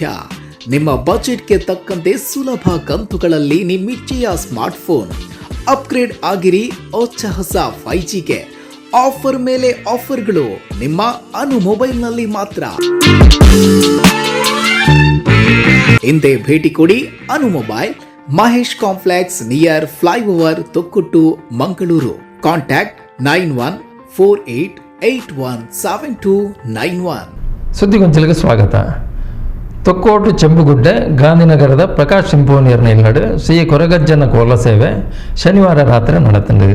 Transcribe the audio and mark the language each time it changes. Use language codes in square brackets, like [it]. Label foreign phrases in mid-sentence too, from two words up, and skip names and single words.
[kn] ನಿಮ್ಮ ಬಜೆಟ್ಗೆ ತಕ್ಕಂತೆ ಸುಲಭ ಕಂತುಗಳಲ್ಲಿ ನಿಮ್ಮಿಚ್ಛೆಯ [en] smartphone upgrade [kn] ಆಗಿರಿ. ಹೊಸ 5Gಗೆ ಆಫರ್ ಮೇಲೆ ಆಫರ್ಗಳು ನಿಮ್ಮ ಅನು ಮೊಬೈಲ್ನಲ್ಲಿ ಮಾತ್ರ. ಹಿಂದೆ ಭೇಟಿ ಕೊಡಿ. ಅನು ಮೊಬೈಲ್, ಮಹೇಶ್ ಕಾಂಪ್ಲೆಕ್ಸ್ [en] near flyover, [kn] ತೊಕ್ಕೊಟ್ಟು, ಮಂಗಳೂರು. ಕಾಂಟ್ಯಾಕ್ಟ್ 9148817291. ಸುದ್ದಿಗೊಂಚಲಿಗೆ ಸ್ವಾಗತ. [tcy] ತೊಕ್ಕೋಟು ಚೆಂಬುಗುಡ್ಡೆ ಗಾಂಧಿನಗರದ ಪ್ರಕಾಶ್ ಸಿಂಪೋನಿಯರ್ ನಿಲ್ನಡು ಶ್ರೀ ಕೊರಗಜ್ಜನ ಕೋಲ ಸೇವೆ ಶನಿವಾರ ರಾತ್ರಿ ನಡೆತಂಡು.